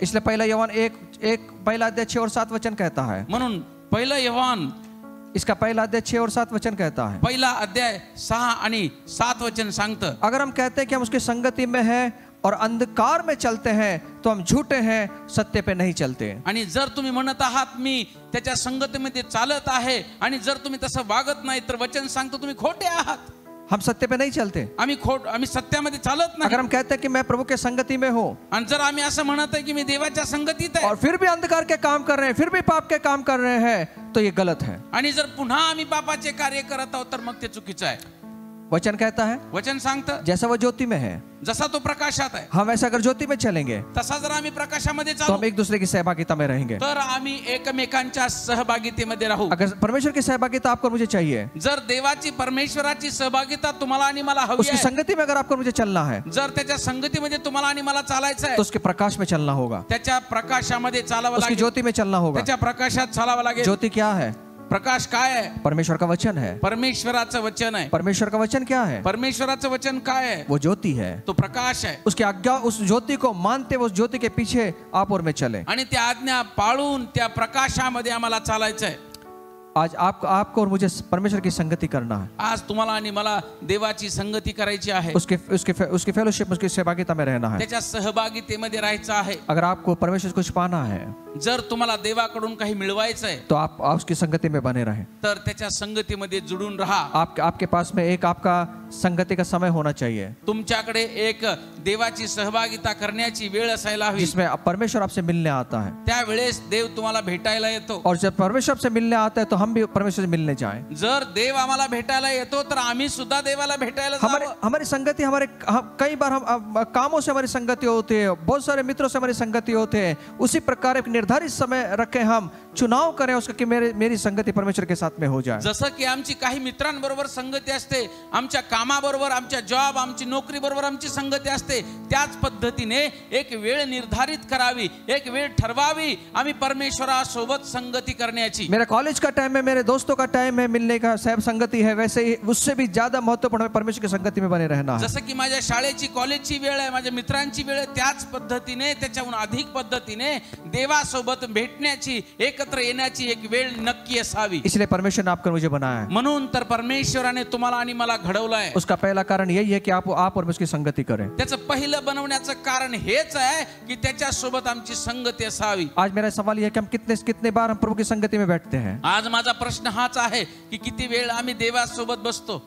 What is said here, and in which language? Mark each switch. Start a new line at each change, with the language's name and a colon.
Hindi: इसलिए पहला यूहन्ना 1 पहला अध्याय 6 और 7 वचन कहता है।
Marathi: म्हणून पहिला यूहन्ना
Hindi: इसका पहला अध्याय 6 और 7 वचन कहता है,
Marathi: पहिला अध्याय 6 आणि 7 वचन सांगतं,
Hindi: अगर हम कहते हैं कि हम उसकी संगति में हैं और अंधकार में चलते हैं तो हम झूठे हैं, सत्य पे नहीं चलते।
Marathi: आणि जर तुम्ही म्हणत आहात मी त्याच्या संगतीमध्ये चालत आहे आणि जर तुम्ही तसं वागत नाही तर वचन सांगतो तुम्ही खोटे आहात,
Hindi: हम सत्य पे नहीं चलते।
Marathi: आम्ही सत्यामध्ये चालत
Hindi: अगर
Marathi: नाही।
Hindi: हम कहते हैं कि मैं प्रभु के संगति में हूँ
Marathi: आणि जर आम्ही असं म्हणत आहे की मी देवाच्या संगतीत आहे
Hindi: और फिर भी अंधकार के काम कर रहे हैं, फिर भी पाप के काम कर रहे हैं, तो ये गलत है।
Marathi: आणि जर पुन्हा आम्ही पापाचे कार्य करत आहोत तर मग ते चुकीचं आहे।
Hindi: वचन कहता है
Marathi: वचन सांगतं
Hindi: जैसा वो ज्योति में है,
Marathi: जसा तो प्रकाशात आहे
Hindi: हम ऐसा अगर ज्योति में चलेंगे
Marathi: तसा जर आम्ही प्रकाशामध्ये
Hindi: तो हम
Marathi: चालू
Hindi: एक दूसरे की सहभागिता में रहेंगे।
Marathi: तर आम्ही एकमेकांच्या सहभागितेमध्ये राहू।
Hindi: अगर परमेश्वर की सहभागिता आपको और मुझे चाहिए,
Marathi: जर देवाची परमेश्वराची सहभागिता तुम्हाला आणि मला हवी
Hindi: उसकी
Marathi: आहे,
Hindi: संगति में अगर आपको और मुझे चलना है
Marathi: जर त्याच्या संगतीमध्ये तुम्हाला आणि मला चालायचं आहे,
Hindi: तो उसके प्रकाश में चलना होगा,
Marathi: त्याच्या प्रकाशामध्ये चालावं
Hindi: उसकी
Marathi: लागेल,
Hindi: ज्योति में चलना होगा।
Marathi: त्याच्या प्रकाशात चालावं लागेल।
Hindi: ज्योति क्या है?
Marathi: प्रकाश काय आहे?
Hindi: परमेश्वर का वचन है।
Marathi: परमेश्वराचं वचन आहे।
Hindi: परमेश्वर का वचन क्या है?
Marathi: परमेश्वराचं वचन काय आहे?
Hindi: वो ज्योति है।
Marathi: तो प्रकाश आहे।
Hindi: उसकी आज्ञा, उस ज्योति को मानते हुए उस ज्योति के पीछे आप और मैं चले।
Marathi: आणि त्या आज्ञा पाळून त्या प्रकाशामध्ये आम्हाला चालायचं आहे।
Hindi: आज आपको और मुझे परमेश्वर की संगति करना है।
Marathi: आज तुम्हाला आणि मला देवाची संगती करायची आहे,
Hindi: उसकी फेलोशिप, उसकी सहभागिता में रहना है।
Marathi: त्याच्या सहभागितेमध्ये राहायचं आहे।
Hindi: अगर आपको परमेश्वर से कुछ पाना है
Marathi: जर तुम्हाला देवाकडून काही मिळवायचं आहे
Hindi: तो आप उसकी संगति में बने रहें।
Marathi: तर त्याच्या संगतीमध्ये जुडून राहा।
Hindi: आपके पास में एक आपका संगति का समय होना चाहिए
Marathi: तुमच्याकडे एक देवाची सहभागिता करण्याची वेळ असायला हवी,
Hindi: जिसमें परमेश्वर आपसे मिलने आता है।
Marathi: त्यावेळेस देव तुम्हाला भेटायला येतो।
Hindi: और जब परमेश्वर से मिलने आता है तो हम भी परमेश्वर से मिलने जाएं।
Marathi: जर देव आम्हाला भेटायला येतो तर आम्ही सुद्धा देवाला भेटायला जावं।
Hindi: हमारी संगति कई बार हम कामों से हमारी संगति होती है, बहुत सारे मित्रों से हमारी संगति होते हैं। उसी प्रकार एक निर्धारित समय रखें, हम चुनाव करें उसका कि मेरी संगति परमेश्वर के साथ में हो जाए।
Marathi: जसं की आमची काही मित्रांबरोबर संगती असते, आमच्या कामाबरोबर, आमच्या जॉब, आमची नोकरी बरोबर आमची संगती असते, त्याच पद्धतीने एक वेळ निर्धारित करावी, एक वेळ ठरवावी आम्ही परमेश्वरासोबत संगती करण्याची।
Hindi: मेरा कॉलेज का टाइम है, मेरे दोस्तों का टाइम है, मिलने का सब संगति है, वैसे ही उससे भी ज्यादा महत्वपूर्ण है परमेश्वर की संगति में बने रहना है।
Marathi: जसं की माझ्या शाळेची, कॉलेजची वेळ आहे, माझ्या मित्रांची वेळ आहे, त्याच पद्धतीने, त्याच्याहून अधिक पद्धतीने देवासोबत भेटण्याची, एकत्र येण्याची एक वेळ नक्की असावी।
Hindi: इसलिए परमेश्वर ने आपको मुझे बनाया है।
Marathi: म्हणून तर परमेश्वराने तुम्हाला आणि मला घडवलंय।
Hindi: उसका पहला कारण यही है कि आप और उसकी संगति करें।
Marathi: त्याचं पहिलं बनवण्याचं कारण हेच आहे की त्याच्यासोबत आमची संगती असावी।
Hindi: आज मेरा सवाल यह है कि हम कितने बार हम प्रभु की संगति में बैठते हैं।
Marathi: आज माझा प्रश्न हाच आहे की किती वेळ आम्ही देवासोबत बसतो।